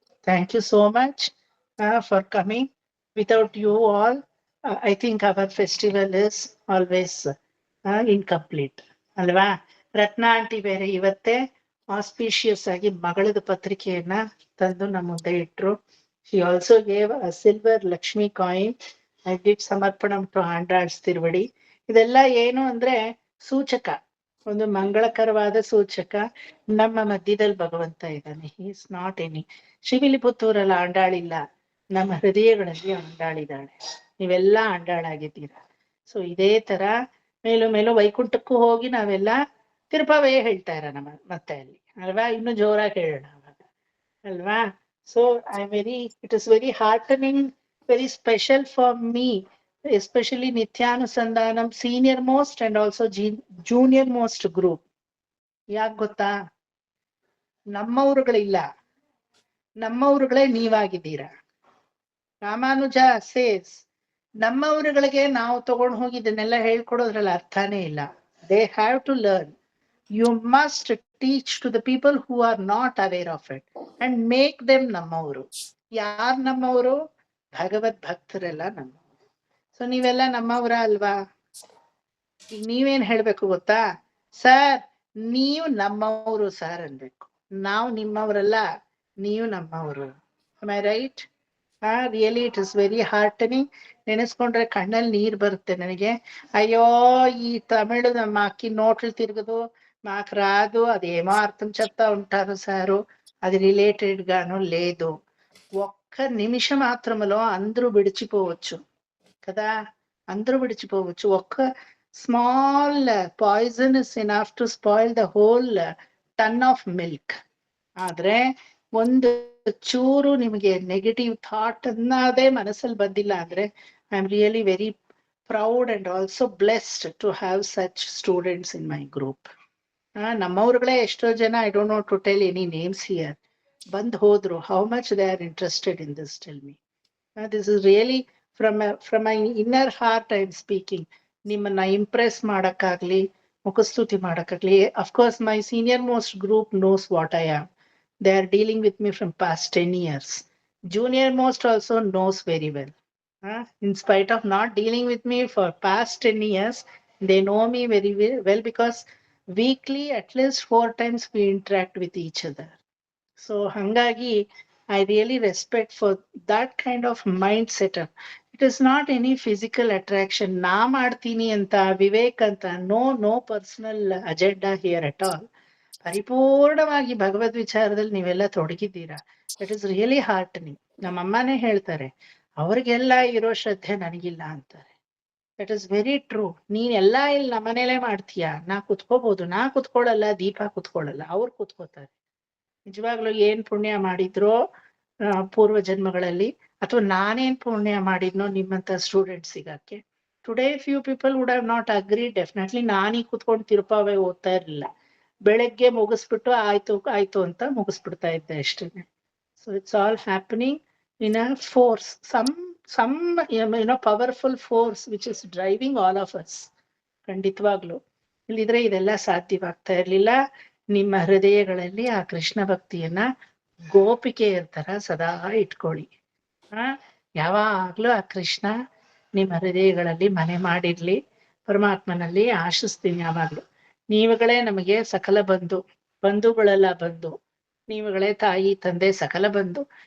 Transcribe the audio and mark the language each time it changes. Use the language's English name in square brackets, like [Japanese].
[English] Thank you so much for coming. Without you all I think our festival is always incomplete ಅಲ್ವಾ? [Kannada] ರತ್ನ aunty ಬೇರೆ ಇವತ್ತೇ auspicious ಆಗಿ ಮಗಳದ ಪತ್ರಿಕೆಯನ್ನ ತಂದು ನಮ್ಮ ಮುಂದೆ ಇಟ್ರು. [English] She also gave a silver Lakshmi coin. I did samarpanam to Andal's Tiruvadi. [Kannada] ಇದೆಲ್ಲ ಏನು ಅಂದ್ರೆ ಸೂಚಕ, ಒಂದು ಮಂಗಳಕರವಾದ ಸೂಚಕ. ನಮ್ಮ ಮಧ್ಯದಲ್ಲಿ ಭಗವಂತ ಇದ್ದಾನೆ. [English] He is not any [Kannada] ಶಿವಿಲಿಪುತ್ತೂರಲ್ಲಿ ಆಂಡಾಳಿಲ್ಲ, ನಮ್ಮ ಹೃದಯಗಳಲ್ಲಿ ಆಂಡಾಳಿದ್ದಾಳೆ. ನೀವೆಲ್ಲ ಆಂಡಾಳಾಗಿದ್ದೀರಾ. ಸೊ ಇದೇ ತರ ಮೇಲು ಮೇಲು ವೈಕುಂಠಕ್ಕೂ ಹೋಗಿ ನಾವೆಲ್ಲ ತಿರುಪವೇ ಹೇಳ್ತಾ ಇರೋಣ ಮತ್ತೆ ಅಲ್ಲಿ ಅಲ್ವಾ? ಇನ್ನು ಜೋರಾಗಿ ಹೇಳೋಣ ಅವಾಗ ಅಲ್ವಾ? [English] So it is very heartening, very special for me, especially Nithyanusandhanam senior most and also junior most group. [Kannada] ಯಾಕ್ ಗೊತ್ತಾ? ನಮ್ಮವರುಗಳಿಲ್ಲ, ನಮ್ಮವರುಗಳೇ ನೀವಾಗಿದ್ದೀರಾ. ರಾಮಾನುಜ ಸೇಸ್ ನಮ್ಮವರುಗಳಿಗೆ ನಾವು ತಗೊಂಡು ಹೋಗಿ ಇದನ್ನೆಲ್ಲ ಹೇಳ್ಕೊಡೋದ್ರಲ್ಲಿ ಅರ್ಥನೇ ಇಲ್ಲ. [English] They have to learn. You must teach to the people who are not aware of it and make them [Kannada] ನಮ್ಮವರು. ಯಾರ್ ನಮ್ಮವರು? ಭಗವದ್ ಭಕ್ತರೆಲ್ಲ ನಮ್ಮವರು. ಸೊ ನೀವೆಲ್ಲ ನಮ್ಮವರ ಅಲ್ವಾ? ಈಗ ನೀವೇನ್ ಹೇಳ್ಬೇಕು ಗೊತ್ತಾ? ಸರ್ ನೀವು ನಮ್ಮವರು ಸರ್ ಅನ್ಬೇಕು. ನಾವು ನಿಮ್ಮವರಲ್ಲ, ನೀವು ನಮ್ಮವರು. [English] Am I right? Really it is very heartening. [Kannada] ನೆನೆಸ್ಕೊಂಡ್ರೆ ಕಣ್ಣಲ್ಲಿ ನೀರ್ ಬರುತ್ತೆ ನನಗೆ. ಅಯ್ಯೋ ಈ ತಮಿಳು ನಮ್ಮ ಅಕ್ಕಿ ನೋಟ್ಲ್ ತಿರ್ಗದು, [Telugu] మాకు రాదు, అదేమో అర్థం చెప్తా ఉంటారు సారు, అది రిలేటెడ్ గాను లేదు. ఒక్క నిమిష మాత్రములో అందరూ విడిచిపోవచ్చు కదా, అందరూ విడిచిపోవచ్చు. ఒక్క [English] Small poison is enough to spoil the whole ton of milk. [Kannada] ಆದ್ರೆ ಒಂದು ಚೂರು ನಿಮಗೆ ನೆಗೆಟಿವ್ ಥಾಟ್ ಅನ್ನೋದೇ ಮನಸ್ಸಲ್ಲಿ ಬಂದಿಲ್ಲ ಅಂದ್ರೆ [English] I am really very proud and also blessed to have such students in my group. [Kannada] ನಮ್ಮವ್ರುಗಳೇ ಎಷ್ಟೋ ಜನ, [English] I don't know to tell any names here, [Kannada] ಬಂದ್ ಹೋದ್ರು. [English] How much they are interested in this, tell me. This is really from my inner heart I am speaking. [Kannada] ನಿಮ್ಮನ್ನ Impress ಮಾಡಕ್ಕಾಗ್ಲಿ, ಮುಖಸ್ತುತಿ ಮಾಡಕ್ಕಾಗ್ಲಿ. [English] Of course my senior most group knows what I am. They are dealing with me from past 10 years. Junior most also knows very well. In spite of not dealing with me for past 10 years, they know me very well because weekly at least 4 times we interact with each other. So [Kannada] hangagi [English] I really respect for that kind of mindset. It is not any physical attraction. Na [Kannada] ಮಾಡ್ತೀನಿ ಅಂತ, ವಿವೇಕ್ ಅಂತ, [English] no personal agenda here at all. [Kannada] ಪರಿಪೂರ್ಣವಾಗಿ ಭಗವದ್ ವಿಚಾರದಲ್ಲಿ ನೀವೆಲ್ಲ ತೊಡಗಿದ್ದೀರಾ. [English] That is really heartening. [Kannada] ನಮ್ಮಮ್ಮನೇ ಹೇಳ್ತಾರೆ, ಅವ್ರಿಗೆಲ್ಲ ಇರೋ ಶ್ರದ್ಧೆ ನನಗಿಲ್ಲ ಅಂತಾರೆ. [English] That is very true. [Kannada] ನೀನ್ ಎಲ್ಲಾ ಇಲ್ಲಿ ನಮ್ಮನೇಲೆ ಮಾಡ್ತೀಯಾ, ನಾ ಕುತ್ಕೋಬಹುದು. ನಾ ಕುತ್ಕೊಳ್ಳಲ್ಲ, ದೀಪ ಕುತ್ಕೊಳ್ಳಲ್ಲ, ಅವ್ರು ಕುತ್ಕೋತಾರೆ. ನಿಜವಾಗ್ಲೂ ಏನ್ ಪುಣ್ಯ ಮಾಡಿದ್ರೋ ಪೂರ್ವ ಜನ್ಮಗಳಲ್ಲಿ, ಅಥವಾ ನಾನೇನ್ ಪುಣ್ಯ ಮಾಡಿದ್ನೋ ನಿಮ್ಮಂತ student ಸಿಗಕ್ಕೆ. [English] Today few people would have not agree. Definitely [Kannada] ನಾನೀಗ ಕುತ್ಕೊಂಡು ತಿರುಪಾವೆ ಓದ್ತಾ ಇರ್ಲಿಲ್ಲ. ಬೆಳಗ್ಗೆ ಮುಗಿಸ್ಬಿಟ್ಟು ಆಯ್ತು ಅಂತ ಮುಗಿಸ್ಬಿಡ್ತಾ ಇದ್ದೆ ಅಷ್ಟೇನೆ. [English] So it's all happening in a force, some powerful force which is driving all of us. [Kannada] ಖಂಡಿತವಾಗ್ಲು ಇಲ್ಲಿದ್ರೆ ಇದೆಲ್ಲ ಸಾಧ್ಯವಾಗ್ತಾ ಇರ್ಲಿಲ್ಲ. ನಿಮ್ಮ ಹೃದಯಗಳಲ್ಲಿ ಆ ಕೃಷ್ಣ ಭಕ್ತಿಯನ್ನ ಗೋಪಿಕೆಯರ ತರ ಸದಾ ಇಟ್ಕೊಳ್ಳಿ. ಯಾವಾಗ್ಲೂ ಆ ಕೃಷ್ಣ ನಿಮ್ಮ ಹೃದಯಗಳಲ್ಲಿ ಮನೆ ಮಾಡಿರ್ಲಿ. ಪರಮಾತ್ಮನಲ್ಲಿ ಆಶಿಸ್ತೀನಿ ಯಾವಾಗ್ಲು. ನೀವುಗಳೇ ನಮಗೆ ಸಕಲ ಬಂಧುಗಳೆಲ್ಲ ಬಂಧು, ನೀವುಗಳೇ ತಾಯಿ ತಂದೆ ಸಕಲ ಬಂಧು.